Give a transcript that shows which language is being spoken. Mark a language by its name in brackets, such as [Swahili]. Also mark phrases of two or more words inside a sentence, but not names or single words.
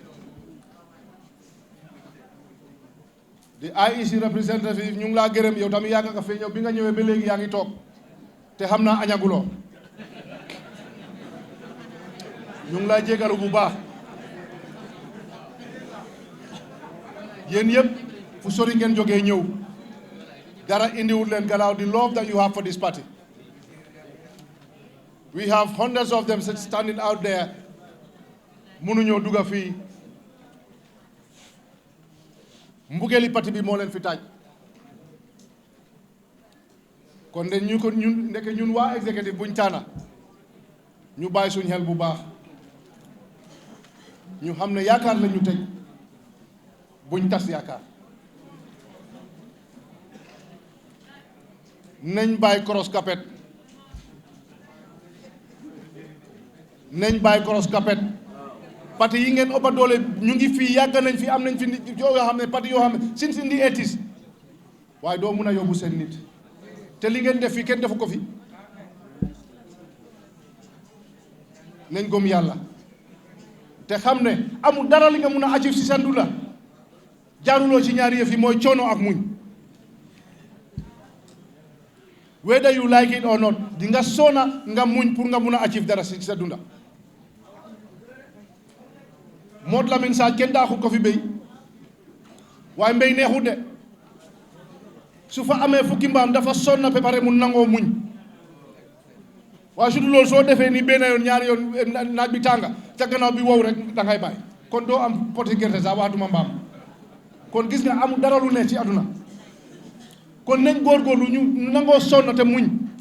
[Wolof] di IEC representative ñu ngi laa gërëm yow tamit yàgg nga fee ñëw bi nga ñëwee ba léegi yaa ngi toog te xam naa añaguloo ñu ngi laa jégalu bu baax yéen yëpp fu sori ngeen jógee ñëw dara indiwul leen gannaaw [English] the love that you have for this party. We have hundreds of them standing out there [Wolof] mënuñoo dugga fii mbugeeli parti bi moo leen fi taaj kon de ñu ko ñun ndeke ñun waa exécutif buñ taana ñu bàyyi suñ xel bu baax ñu xam ne yaakaar la ñu tëj buñ tas yaakaar nañ bàyyi [English] cross capet [Wolof] nañ bàyyi [English] cross capet [Wolof] parti yi ngeen ëppa doole ñu ngi fii yàgg nañ fi am nañ fi nit yoo xam ne parti yoo xam ne [English] since in the 80s [Wolof] waaye doo mun a yóbbu seen nit te li ngeen def fii kenn defu ko fi nañ gëm yàlla te xam ne amul dara li nga mun a achieve si sa dunda jaaruloo ci ñaari yëf yi mooy coono ak muñ [English] whether you like it or not [Wolof] di nga sona nga muñ pour nga mun a achieve dara si sa dunda Moot Lamin Saaj kenn daaxu ko fi béy waaye mbéy neexut de su fa amee fukki mbaam dafa sonna ba pare mu nangoo muñ waaye su dul loolu soo defee ni benn yoon ñaari yoon naaj bi tànga ca gannaaw bi wow rek da ngay bàyyi kon doo am poti gerte sax waxatuma mbaam kon gis nga amul dara lu ne ci àdduna kon nañ góorgóorlu ñu nangoo sonn te muñ